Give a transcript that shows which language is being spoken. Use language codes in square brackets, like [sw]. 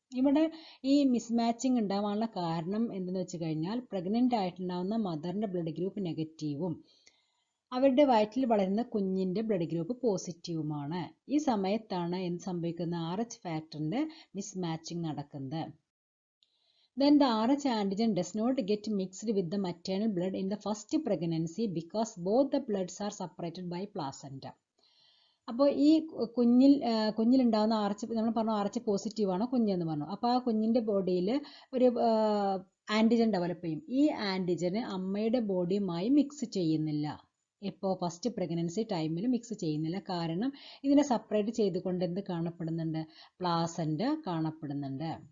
[ml] ഇവിടെ ഈ മിസ്മാച്ചിങ് ഉണ്ടാവാനുള്ള കാരണം എന്തെന്ന് വെച്ച് കഴിഞ്ഞാൽ പ്രഗ്നൻ്റ് ആയിട്ടുണ്ടാകുന്ന മദറിൻ്റെ ബ്ലഡ് ഗ്രൂപ്പ് നെഗറ്റീവും അവരുടെ വയറ്റിൽ വളരുന്ന കുഞ്ഞിൻ്റെ ബ്ലഡ് ഗ്രൂപ്പ് പോസിറ്റീവുമാണ്. ഈ സമയത്താണ് എന്ത് സംഭവിക്കുന്നത്, RH ഫാക്ടറിൻ്റെ മിസ്മാച്ചിങ് നടക്കുന്നത്. [en] Then the RH antigen does not get mixed with the maternal blood in the first pregnancy because both the bloods are separated by placenta. [ml] അപ്പോൾ ഈ കുഞ്ഞിലുണ്ടാകുന്ന നമ്മൾ പറഞ്ഞു RH പോസിറ്റീവ് ആണ് കുഞ്ഞെന്ന് പറഞ്ഞു. അപ്പോൾ ആ കുഞ്ഞിൻ്റെ ബോഡിയിൽ ഒരു ആൻറ്റിജൻ ഡെവലപ്പ് ചെയ്യും. ഈ ആൻറ്റിജന് അമ്മയുടെ ബോഡിയുമായി മിക്സ് ചെയ്യുന്നില്ല. ഇപ്പോൾ ഫസ്റ്റ് പ്രഗ്നൻസി ടൈമിൽ മിക്സ് ചെയ്യുന്നില്ല. കാരണം ഇതിനെ സെപ്പറേറ്റ് ചെയ്തുകൊണ്ട് എന്ത് കാണപ്പെടുന്നുണ്ട്, പ്ലാസൻ്റ കാണപ്പെടുന്നുണ്ട്.